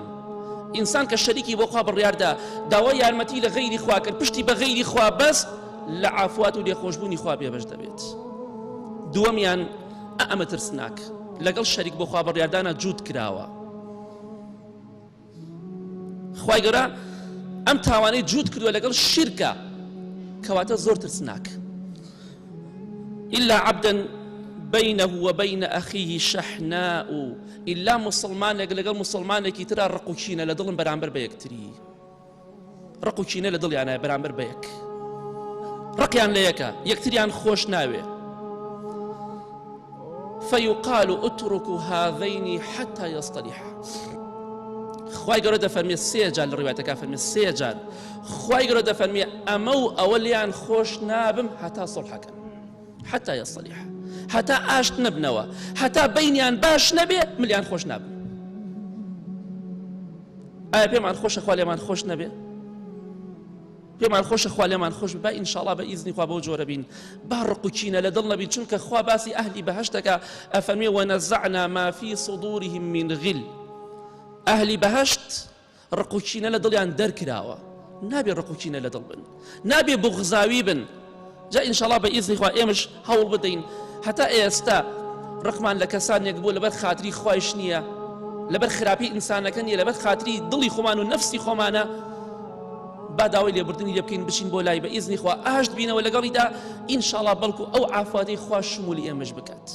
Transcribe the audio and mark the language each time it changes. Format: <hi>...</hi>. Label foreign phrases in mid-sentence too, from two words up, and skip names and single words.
<ckb>ئینسان کە شەریکی بۆ خوا بڕیاردا داوای یارمەتی لە غەیری خوا کرد، پشتی بە غەیری خوا بەست، لە عەفوات و لێخۆشبوونی خوا بێبەش دەبێت. دووەمیان ئەمە ترسناک لەگەڵ شەریک بۆ خوا بڕیاردانە جوود کراوە. خوای گەورە ئەم تاوانەی جوود کردووە لەگەڵ شیرکە، کەواتە زۆر ترسناک.</ckb> <ar>إلا عبدا بينه وبين أخيه شحناء.</ar> <ckb>إلا مسلمانێک لەگەڵ مسلمانێکی ترا ڕقوچینە لە دڵم بەرامبەر بە یەکتری، ڕقوچینە لە دڵیانە بەرامبەر بە یەک، ڕقیان لە یەکە، یەکتریان خۆش ناوێ.</ckb> <ar>فيقال اتركوا هذين حتى يصطلحا.</ar> <ckb>خوای گەورە دەفەرمێ سێ جار لە ڕیوایەتەکە فەرمێ سێ جار خوای گەورە دەفەرمێ ئەمە و ئەوە لیان خۆش نابم هەتا سڵحەکەن،</ckb> <ar>حتى يصطلحا،</ar> <ckb>هەتا ئاشت نەبنەوە، هەتا بەینیان باش نەبێ ملیان خۆش نابن. ئایا پێمان خۆشە خوا لێمان خۆش نەبێ؟ پێمان خۆشە خوا لێمان خۆش بێ؟ با ئینشاءڵڵا بە ئیزنی خوا بەو جۆرە بین، با ڕقوچینە لە دڵ نەبین، چونکە خوا باسی ئەهلی بەهەشتەکە ئەفەرمێ</ckb> <ar>وەنەزەعنا ما فی صدورهم من غل.</ar> <ckb>ئەهلی بەهەشت ڕقوچینە لە دڵیان دەرکراوە، نابێ ڕقوچینە لە دڵ بن، نابێ بغزاوی بن. جا ئینشاءڵڵا بە ئیزنی خوا ئێمەش هەوڵ بدەین هەتا ئێستا ڕقمان لە کەسانێک بوو لەبەر خاتری خوایش نییە، لەبەر خراپی ئینسانەکە نییە، لەبەر خاتری دڵی خۆمان و نەفسی خۆمانە، با داوای لێبوردنی لێ بکەین بچین بۆ لای بە ئیزنی خوا ئاشت بینەوە لەگەڵیدا ئینشاءڵڵا بەڵکو ئەو عافاتەی خوا شمولی ئێمەش بکات.</ckb>